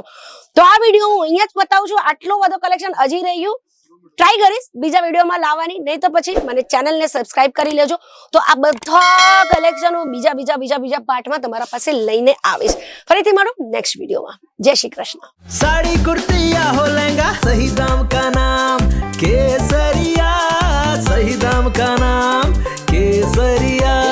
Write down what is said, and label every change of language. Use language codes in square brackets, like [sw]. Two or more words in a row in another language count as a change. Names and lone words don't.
[gu] તો આ વિડીયો હું અહીંયા જ બતાવું છું. આટલો બધો કલેક્શન હજી રહ્યું, ટ્રાય કરીશ બીજા વિડીયોમાં લાવવાની, નહીં તો પછી મને ચેનલને સબસ્ક્રાઇબ કરી લેજો. તો આ બધા કલેક્શન હું બીજા પાર્ટમાં તમારા પાસે લઈને આવીશ. ફરીથી મળો નેક્સ્ટ વિડીયોમાં. જય શ્રી કૃષ્ણ. [hi] साड़ी कुर्ती या हो लहंगा, सही दाम का नाम केसरिया, सही दाम का नाम केसरिया.